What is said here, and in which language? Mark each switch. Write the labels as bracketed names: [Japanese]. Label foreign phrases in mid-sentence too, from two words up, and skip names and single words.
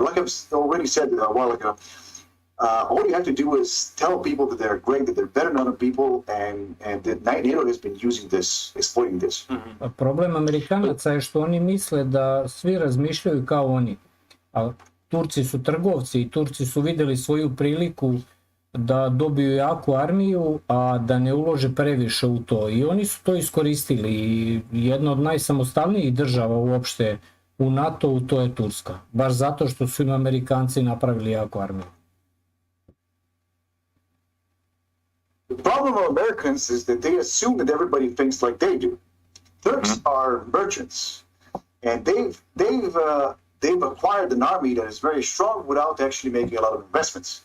[English] Like I've already said a while ago, all you have to do is tell people that they're great, that they're better than other people, and that NATO has been using this, exploiting this. Mm-hmm. [Serbian] Problem Amerikanaca je što oni misle da svi razmišljaju kao oni. A Turci su trgovci i Turci su vidjeli svoju priliku da dobiju jaku armiju, a da ne ulože previše u to. I oni su to iskoristili i jedna od najsamostalnijih država uopšte u NATO-u to je Turska. Baš zato što su im Amerikanci napravili jaku armiju. [English] The problem of Americans is that they assume that everybody thinks like they do. Turks are merchants, and they've acquired an army that is very strong without actually making a lot of investments.